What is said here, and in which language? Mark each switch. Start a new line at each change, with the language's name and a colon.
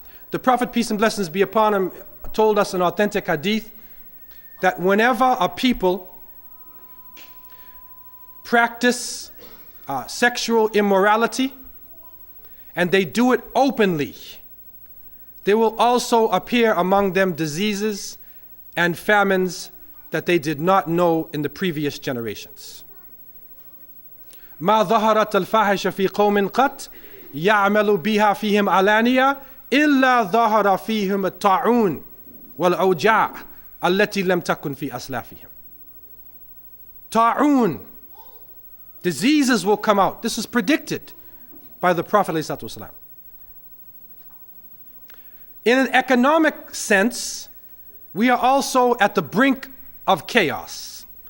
English: The Prophet, peace and blessings be upon him, told us in authentic hadith that whenever a people practice sexual immorality, and they do it openly, there will also appear among them diseases and famines that they did not know in the previous generations.
Arabic: ما ظهرت الفاحشة في قوم قط يعمل بها فيهم علانية إلا ظهر فيهم الطاعون والأوجاع التي لم تكن في أسلافهم.
English: طاعون, diseases will come out. This is predicted by the Prophet ﷺ. In an economic sense, we are also at the brink of chaos.